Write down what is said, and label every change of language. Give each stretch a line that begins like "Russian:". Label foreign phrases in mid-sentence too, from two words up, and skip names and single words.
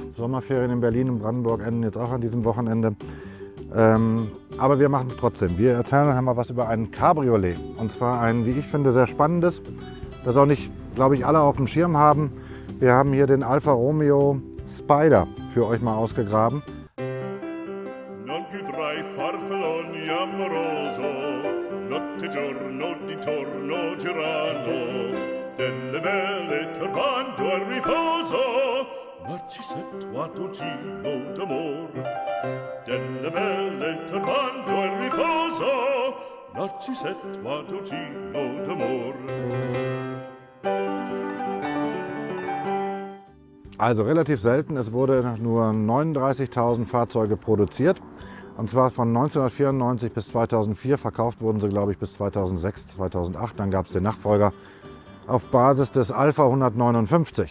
German: Sommerferien in Berlin und Brandenburg enden jetzt auch an diesem Wochenende. Aber wir machen es trotzdem. Wir erzählen einmal was über ein Cabriolet. Und zwar ein, wie ich finde, sehr spannendes, das auch nicht, glaube ich, alle auf dem Schirm haben. Wir haben hier den Alfa Romeo Spider für euch mal ausgegraben.
Italian: Non più tra i farfalloni amoroso, notte e giorno di torno girando, delle belle turbando al riposo, Narcisetto d'amor. Delle belle turbando al riposo, Narcisetto d'amor.
German: Also relativ selten. Es wurde nur 39.000 Fahrzeuge produziert. Und zwar von 1994 bis 2004. Verkauft wurden sie, glaube ich, bis 2006, 2008. Dann gab es den Nachfolger auf Basis des Alfa 159.